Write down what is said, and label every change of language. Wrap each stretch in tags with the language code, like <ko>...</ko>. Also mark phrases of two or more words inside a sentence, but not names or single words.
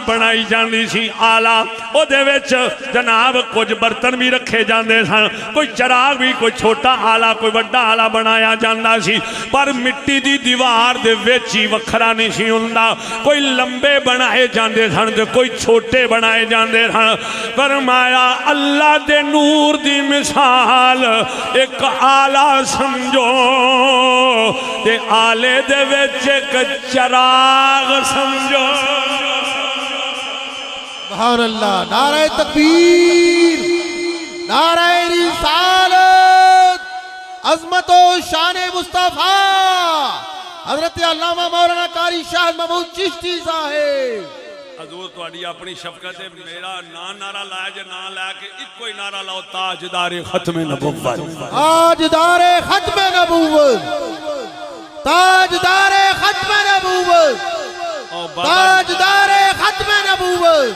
<pa>بنائی جاتی سی آلا اوہدے وچ جناب کجھ برتن بھی رکھے جاتے سن کوئی چراغ بھی کوئی چھوٹا آلا کوئی بڑا آلا بنایا جاتا سی پر مٹی دی دیوار دے وچ ہی وکھرا نہیں سی ہندا کوئی لمبے بنائے جاتے سن تے کوئی چھوٹے بنائے جاتے سن فرمایا اللہ دے نور دی مثال ایک آلا سمجھو تے آلے دے وچ ایک چراغ سمجھو</pa> <ur>سبحان اللہ نعرۂ تکبیر نعرۂ رسالت عظمت و شان مصطفیٰ حضرت علامہ مولانا قاری شاہ محمود چشتی صاحب</ur> <pa>حضور تہاڈی اپنی شفقت ہے میرا نہ نعرہ لایا جے نہ لا کے اکو ہی نعرہ لاؤ</pa> <ur>تاجدارِ ختمِ نبوت تاجدارِ ختمِ نبوت تاجدارِ ختمِ نبوت تاجدارِ ختمِ نبوت</ur>